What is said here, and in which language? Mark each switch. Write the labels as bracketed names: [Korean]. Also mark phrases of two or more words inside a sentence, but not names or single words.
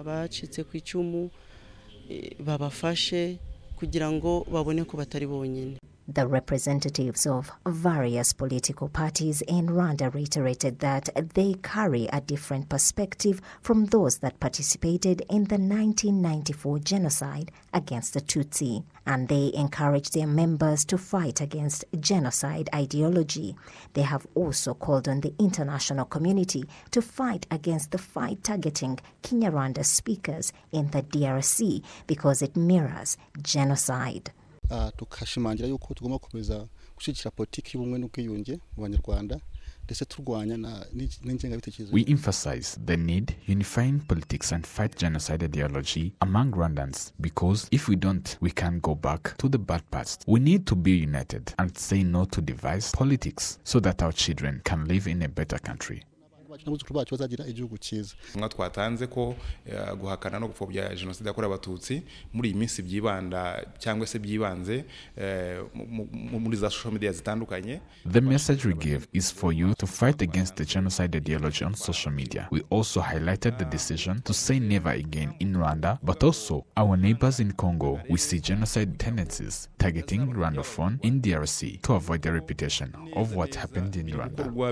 [English] The representatives of various political parties in Rwanda reiterated that they carry a different perspective from those that participated in the 1994 genocide against the Tutsi, and they encourage their members to fight against genocide ideology. They have also called on the international community to fight against the fight targeting Kinyarwanda speakers in the DRC because it mirrors genocide. [Kinyarwanda] tukashimangira yuko tugomba gukomeza gushyigikira politiki y'ubumwe n'ubwiyunge mu Banyarwanda ndetse turwanya n'ingengabitekerezo. [English] We emphasize the need unifying politics and fight genocide ideology among Rwandans, because if we don't, we can't go back to the bad past. We need to be united and say no to divisive politics so that our children can live in a better country. [Kinyarwanda] Twatanze ko guhakana no gupfobya jenoside yakorewe abatutsi muri iyi minsi byibanda cyangwa se byibanze muri za [English] social media [Kinyarwanda] zitandukanye. [English] The message we give is for you to fight against the genocide ideology on social media. We also highlighted the decision to say never again in Rwanda, but also our neighbors in Congo. We see genocide tendencies targeting Rwandaphone in DRC to avoid the reputation of what happened in Rwanda.